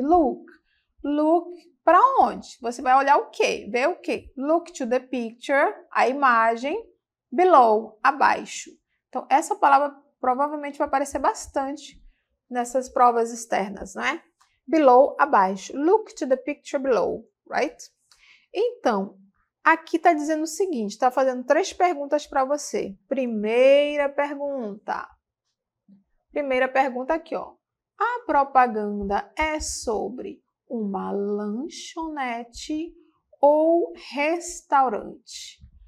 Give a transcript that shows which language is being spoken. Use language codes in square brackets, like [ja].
[pt] Look. Look para onde? Você vai olhar o quê? Ver o quê? [en] Look to the picture, [pt] a imagem, [en] below, abaixo. [pt] Então, essa palavra provavelmente vai aparecer bastante nessas provas externas, né? below, abaixo. [en] Look to the picture below, right? [pt] Então, aqui está dizendo o seguinte, está fazendo 3 perguntas para você. Primeira pergunta aqui, ó. A propaganda é sobre uma lanchonete ou restaurante?